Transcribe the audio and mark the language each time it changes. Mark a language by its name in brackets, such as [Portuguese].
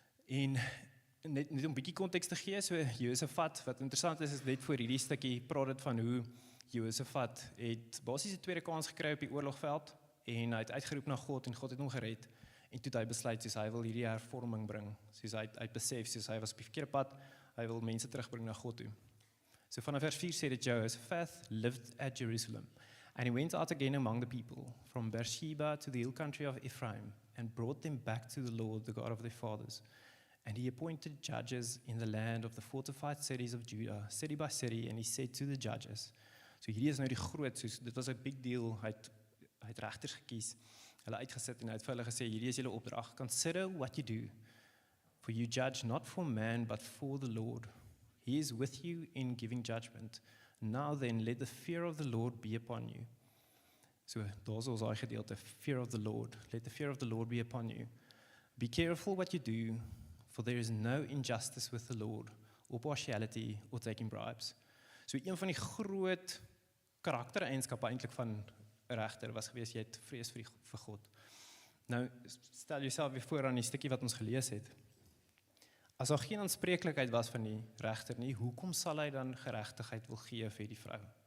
[Afrikaans] En net om 'n bietjie konteks te gee, so Josafat, wat interessant is net voor hierdie stukkie praat dit van hoe Josafat het basies 'n tweede kans gekry op die oorlogveld, en hy het uitgeroep na God, en God het hom gered, en toe het hy besluit, soos hy wil hierdie hervorming bring, soos hy het besef, soos hy was op die verkeerde pad, hy wil mense terugbring na God toe. [English] So vanaf vers 4 sê dit, Jehoshaphat lived at Jerusalem, and he went out again among the people, from Beersheba to the hill country of Ephraim, and brought them back to the Lord, the God of their fathers. And he appointed judges in the land of the fortified cities of Judah, city by city, and he said to the judges, so hierdie is nou die groot, soos, dit was 'n big deal, hy het regters gekies, hulle uitgesit, en hy het vir hulle gesê, hierdie is julle opdrag, consider what you do, for you judge not for man, but for the Lord. He is with you in giving judgment. Now then, let the fear of the Lord be upon you. So, daar's ons daai gedeelte, fear of the Lord. Let the fear of the Lord be upon you. Be careful what you do, for there is no injustice with the Lord, or partiality, or taking bribes. [Afrikaans] So, een van die groot karaktereienskappe eintlik van 'n regter was gewees, jy het vrees vir God. Nou, stel jouself weer voor aan die stukkie wat ons gelees het. As daar geen aanspreeklikheid was van die regter nie, hoekom sal hy dan geregtigheid wil gee vir die vrou?